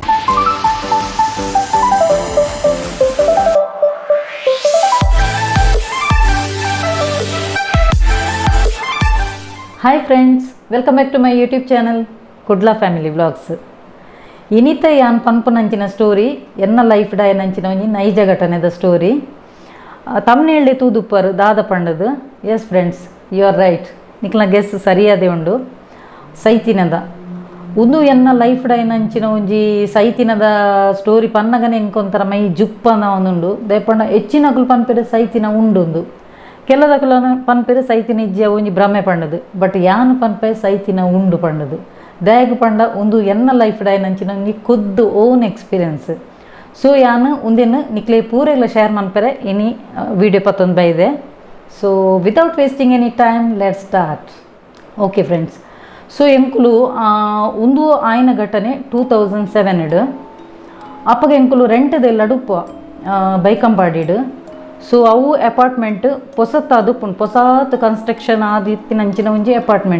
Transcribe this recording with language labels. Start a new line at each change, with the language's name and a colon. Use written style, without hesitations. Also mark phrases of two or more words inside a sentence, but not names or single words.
English: Hi friends, welcome back to my YouTube channel Kudla Family Vlogs.
Tulu: ಇನಿತ ಯಾನ್ ಪನ್ಪುನಂಚಿನ ಸ್ಟೋರಿ ಎನ್ನ ಲೈಫ್ ಡಾಯನಂಚಿನ ಒಂಜಿ ನೈಜ ಘಟನೆದ ಸ್ಟೋರಿ. ತಮ್ನೇಳ್ಳಿ ತೂದುಪ್ಪರು ದಾದ ಪಂಡದು.
English: Yes friends, You are right,
Tulu: ನಿಕ್ಲ ಗೆಸ್ ಸರಿಯಾದೆ ಉಂಡು. ಸೈತಿನದ ಒಂದು ಎನ್ನ ಲೈಫ್ ಡಾಯನಂಚಿನ ಒಂಜಿ ಸೈತಿನದ ಸ್ಟೋರಿ ಪನ್ನಗನೆ ಎಂಕೊಂತರ ಮೈ ಜುಪ್ಪನ ಒಂದುಂಡು ದೇಪಂಡ ಹೆಚ್ಚಿನಕುಲು ಪನ್ಪೆರೆ ಸೈತಿನ ಉಂಡೊಂದು ಕೆಲದಕುಲ ಪನ್ಪೆರೆ ಸೈತಿನ ಇಜ್ಜಿಯ ಒಂಜಿ ಭ್ರಮೆ ಪಂಡದು. ಬಟ್ ಯಾನು ಪನ್ಪೆ ಸೈತಿನ ಉಂಡು ಪಂಡದು ದಯಗು ಪಂಡ ಒಂದು ಎನ್ನ ಲೈಫ್ ಡಾಯನಂಚಿನ ಒಂಜಿ ಖುದ್ದು
English: own experience.
Tulu: ಸೊ ಯಾನು ಒಂದೇನು ನಿಕ್ಲೆ ಪೂರೆಗ್ಲ ಶೇರ್ ಮನ್ಪೆರೆ ಇನಿ ವಿಡಿಯೋ ಪತ್ತೊಂದು ಬೈದೆ.
English: So without wasting any time let's start.
Tulu: ಓಕೆ ಫ್ರೆಂಡ್ಸ್, ಸೊ ಎಂಕುಲು ಒಂದು ಆಯ್ನ ಘಟನೆ 2007 ಅಪ್ಪಗ ಎಂಕುಲು ರೆಂಟ್ದೆಲ್ಲ ಉಪ್ಪ ಬೈಕಂಪಾಡಿಡು. ಸೊ ಅವು ಅಪಾರ್ಟ್ಮೆಂಟ್ ಪೊಸತ್ತಾದು ಉಪ್ಪುಂಡು, ಪೊಸಾತ್ ಕನ್ಸ್ಟ್ರಕ್ಷನ್ ಆದಿತ್ತಿನಂಚಿನ ಒಂಜಿ ಅಪಾರ್ಟ್ಮೆಂಟ್.